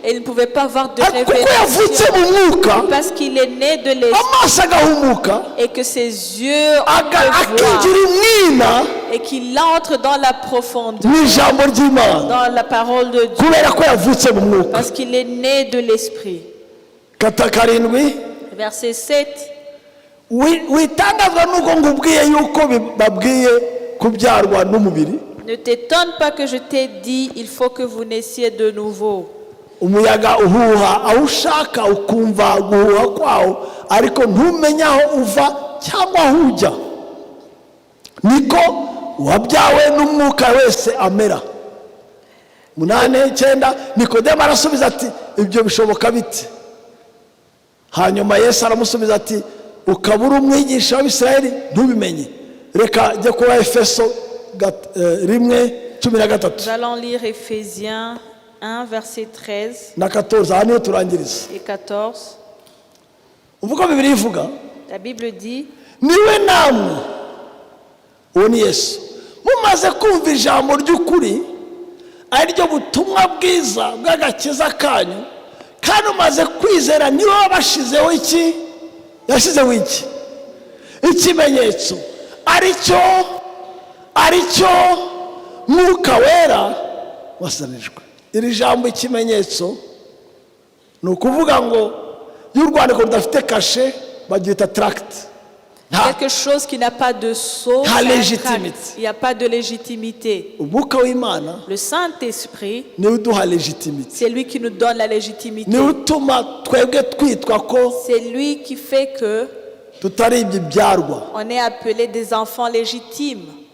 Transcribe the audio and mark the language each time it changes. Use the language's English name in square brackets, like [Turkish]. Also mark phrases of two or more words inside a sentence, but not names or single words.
[French] Et il ne pouvait pas avoir de révélation parce qu'il est né de l'esprit et que ses yeux voient et qu'il entre dans la profondeur, dans la parole de Dieu parce qu'il est né de l'esprit. Verset 7. Ne t'étonne pas que je t'ai dit, il faut que vous naissiez de nouveau. [Kinyarwanda] Umuyaga uhuha aho ushaka ukumva guhuha kwawo ariko ntumenya aho uva cyangwa aho ujya, niko wabyawe n'umwuka wese amera. 8:9 Nikodemo arasubiza ati ibyo bishoboka bite? Hanyuma Yesu aramusubiza ati ukabura umwigisha w'Abisirayeli ntubimenye. Reka jya kuba Efeso 1:13. [French] Nous allons lire Éphésiens 1 verset 13 et 14. La Bible dit, [Kinyarwanda] niwe namwe uwo ni Yesu mumaze kumva ijambo ry'ukuri ari ryo butumwa bwiza bw'agakiza kanyu kandi umaze kwizera niwe wabashizeho iki yashizeho iki ikimenyetso aricyo mwuka wera wasanijwe. Iri jambo ikimenyetso ni ukuvuga ngo y'urwandiko rudafite kashe babyita tract. [French] Quelque chose qui n'a pas de sceau, il n'y a pas de légitimité. Le Saint-Esprit, c'est lui qui nous donne la légitimité. C'est lui qui fait que on est appelé des enfants légitimes.